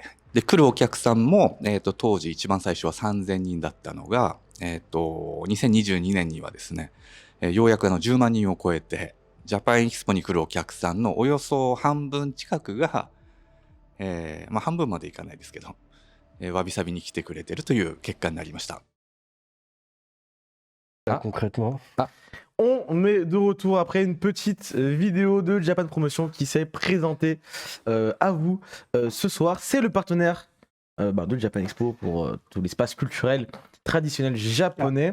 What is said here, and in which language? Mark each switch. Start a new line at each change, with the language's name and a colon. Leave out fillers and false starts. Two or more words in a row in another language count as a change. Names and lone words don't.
Japanese: で、来るお客さんも、当時一番最初は3000人だったのが、2022年にはですね、ようやく10万人を超えて、ジャパンエキスポに来るお客さんのおよそ半分近くが、半分までいかないですけど、わびさびに来てくれてるという結果になりました。
French: Concrètement. On est de retour après une petite vidéo de Japan Promotion qui s'est présentée à vous ce soir. C'est le partenaire de Japan Expo pour tout l'espace culturel traditionnel japonais.